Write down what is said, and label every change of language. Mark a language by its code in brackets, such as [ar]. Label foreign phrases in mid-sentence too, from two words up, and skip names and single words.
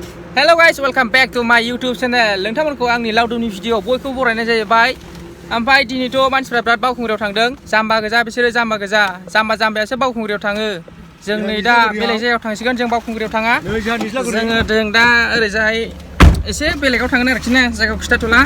[en] Hello guys, welcome back to my YouTube channel. [brx] नोंथांमोनखौ आंनि लावदुमनि भिडिअ बयखौबो बरायनाय जाबाय। ओमफ्राय दिनैथ' मानसिफ्रा बिराद बावखुंग्रियाव थांदों। जाम्बा गोजा बिसोरो जाम्बा गोजा। जाम्बायासो बावखुंग्रियाव थाङो। जों नै दा बेलेग जायगायाव थांसिगोन जों बावखुंग्रियाव थाङा। जों दा ओरैजाय एसे बेलेगाव थांगोन आरोखि ना जायगाखौ खिथाथ'ला।